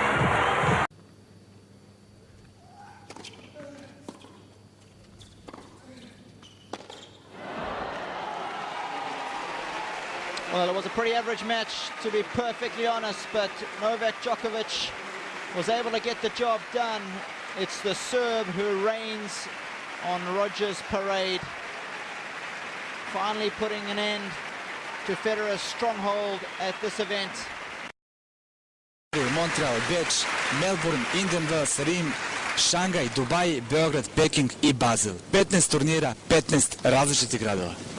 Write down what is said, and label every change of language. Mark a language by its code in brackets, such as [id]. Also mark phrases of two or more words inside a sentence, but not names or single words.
[en] Well, it was a pretty average match, to be perfectly honest, but Novak Djokovic was able to get the job done. It's the Serb who reigns on Roger's parade, finally putting an end to Federer's stronghold at this event. Montreal, [sr] Beč, Melbourne, Indian Wells, Rim, Šangaj, Dubaj, Beograd, Peking i Basel. 15 turnira, 15 različitih gradova.